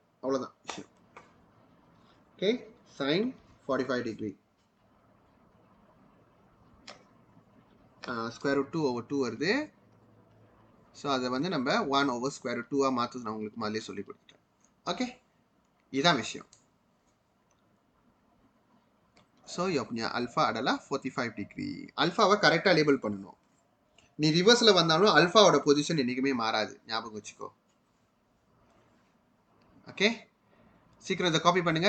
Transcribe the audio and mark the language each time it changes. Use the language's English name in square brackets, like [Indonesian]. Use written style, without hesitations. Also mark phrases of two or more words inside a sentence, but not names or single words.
[Tamil] அவ்வளோதான் விஷயம். ஓகே, [English] sine 45 degree square root 2/2 [Tamil] வருது. ஸோ அதை வந்து நம்ம 1/√2 மாற்று நான் உங்களுக்கு முதலே சொல்லி கொடுத்துட்டேன். ஓகே, இதுதான் விஷயம். ஸோ [Malay] punya alpha adalah [Tamil] 45 டிகிரி. அல்ஃபாவை கரெக்டாக லேபிள் பண்ணணும். நீ ரிவர்ஸில் வந்தாலும் அல்ஃபாவோட பொசிஷன் என்றைக்குமே மாறாது, ஞாபகம் வச்சுக்கோ. ஓகே, சீக்கிரம் இதை காப்பி பண்ணுங்க.